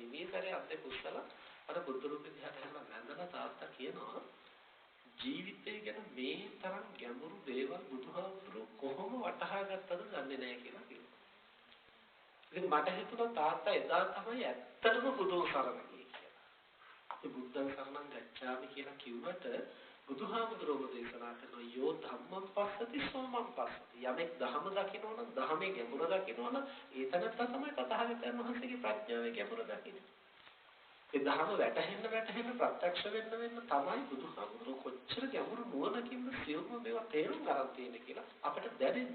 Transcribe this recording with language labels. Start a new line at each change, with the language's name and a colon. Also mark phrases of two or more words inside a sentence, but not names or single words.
Sinhala: මේ සැරේ අත්දේ කුස්සලා අර බුද්ධ රූපේ දිහාට හැරිලා වැන්දලා තාත්තා කියනවා ජීවිතය ගැන මේ තරම් ගැඹුරු දේවල් බුදුහාමුදුරුවෝ කොහොම වටහා ගත්තද දන්නේ නැහැ කියලා කිව්වා. ඉතින් මට හිතුණා තාත්තා එදා තමයි ඇත්තටම බුදුන් සරණ ගියේ කියලා. අපි
Pali: බුද්ධං සරණං ගච්ඡාමි
Sinhala: කියලා කිව්වට බුදුහාමුදුරුවෝ දේශනා කරන
Pali: යෝ ධම්මං පස්සති සෝමං පස්සති.
Sinhala: යමෙක් ධහම දකිනවා නම් ධහමේ ගැඹුර දකිනවා නම් ඒ තැනත්තා තමයි තථාගතයන් වහන්සේගේ ප්‍රඥාවේ ගැඹුර දකින්නේ. ඒ ධහම වැටහෙන්න ප්‍රත්‍යක්ෂ වෙන්න තමයි බුදුහාමුදුරුවෝ කොච්චර ගැඹුරු නුවණකින්ද සියුම්ව මේවා තේරුම් ගන්න තියෙන්නේ කියලා අපිට දැනෙන්නේ.